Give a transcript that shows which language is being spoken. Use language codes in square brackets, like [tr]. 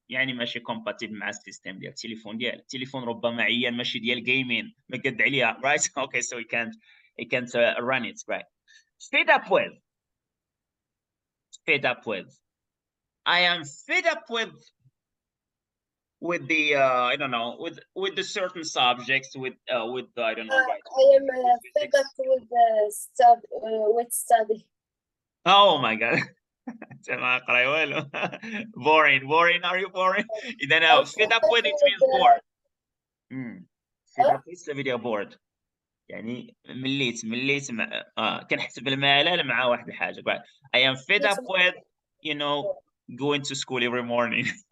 [ar] يعني ماشي compatible مع السيستم ديال التليفون ديالي. التليفون ربما عيان ماشي ديال جيمين ما قد عليها. [en] right. okay, so he can't run it. right. Fed up with. I am fed up with the I don't know, with the certain subjects, with I don't know, right? I am fed up with study. Oh my god. [ar] ما اقرا والو. [en] boring, are you boring? اذا I'm fed up with it means with bored. fed up with video bored، [ar] يعني مليت كنحسب الملل مع واحد الحاجه. [en] I am fed up with going to school every morning.